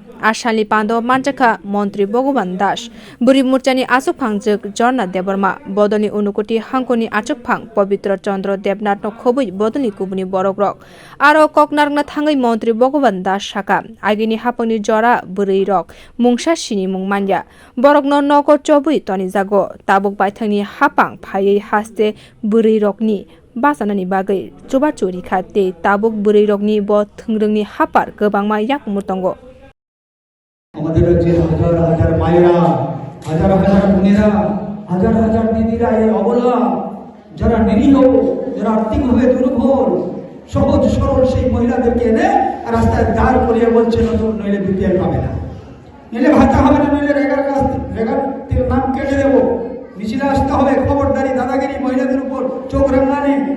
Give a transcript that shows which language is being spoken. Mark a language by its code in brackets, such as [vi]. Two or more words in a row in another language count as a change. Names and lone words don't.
[trp] Ashali Pando Manjaka, Montri Bogoban Dash, Buri Murchani Asupang Jorna Deborma, Bodoni Unukoti Hankoni Achupang, Pobitra Chandra Debnat no Kobu, Bodoni Kubuni Borogrok, Aro Koknarna Tangai Montri Bogoban Dash Shaka, Agini Haponi Jora, Buri Rock, Mungsha Shini Mungmanya, Borogno Noko Chobu, Tony Zago, Tabuk Baitani Hapang, Paye Haste, Buri Rockni. Basanani bagai, coba curi kate, tabuk buri rogni bot thengrengni hapar kebang mayak mutongo. [bn] আমাদের রাজ্যে হাজার হাজার মায়েরা হাজার হাজার বোনেরা হাজার হাজার দিদিরা এই অবলা যারা নিরীহ যারা আর্থিকভাবে দুর্বল সহজ সরল সেই মহিলাদেরকে এনে রাস্তায় দাঁড় করিয়ে বলছে নতুন নইলে বিপিএল পাবে না নইলে ভাতা হবে না নইলে রেগার নাম কেটে দেবো মিছিলে আসতে হবে খবরদারি দাদাগিরি মহিলাদের উপর চোখ রাঙানি